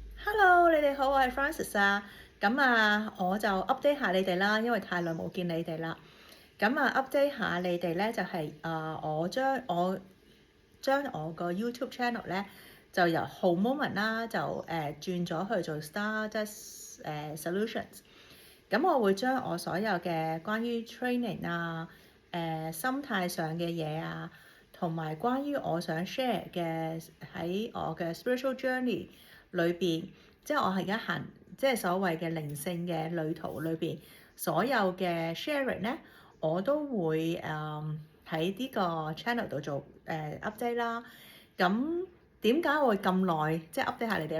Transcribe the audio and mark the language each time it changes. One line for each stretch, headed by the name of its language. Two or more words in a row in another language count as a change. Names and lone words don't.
Cantonese: Hello，你哋好，我係 Francis 啊。我就 update 下你哋啦，因為太耐冇見你哋啦。update 下你哋咧，就係、我將我個 YouTube channel 咧，就由 Home Moment 啦，就轉咗去做 Stardust Solutions。咁我會將我所有嘅關於 training 啊、心態上嘅嘢啊，同埋關於我想 share 嘅喺我嘅
English: spiritual journey
Cantonese: 裏邊，即係我係而家行即係所謂嘅靈性嘅旅途裏邊，所有嘅 sharing 咧，我都會喺呢個 channel 度做update 啦。咁點解我會咁耐即係 update 下你哋啦？